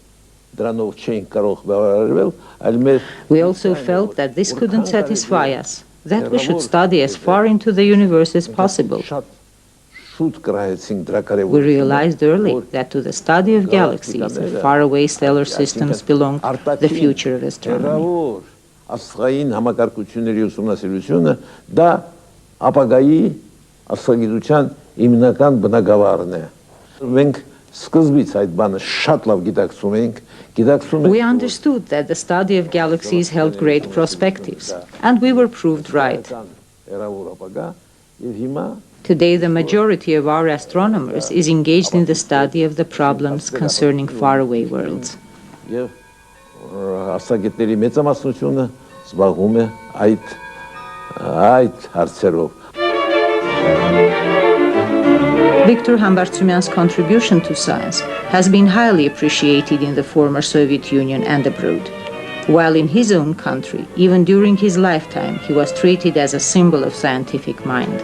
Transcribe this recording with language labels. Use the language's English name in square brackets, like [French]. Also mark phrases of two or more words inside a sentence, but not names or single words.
[English] We also felt that this couldn't satisfy us, that we should study as far into the universe as possible. We realized early that to the study of galaxies and faraway stellar systems belonged the future of astronomy. [Armenian] Աստղային համակարգությունների ուսումնասիրությունը դա ապագայի աստղագիտության հիմնական բնագավառն է։ Մենք սկզբից այդ բանը շատ լավ գիտակցում ենք, [English] We understood that the study of galaxies held great perspectives, and we were proved right. Today, the majority of our astronomers is engaged in the study of the problems concerning faraway worlds. [Armenian] Աստղագետների մեծամասնությունը զբաղվում է այդ հարցերով։ [English] Victor Hambartsumyan's contribution to science has been highly appreciated in the former Soviet Union and abroad. While in his own country, even during his lifetime, he was treated as a symbol of scientific mind.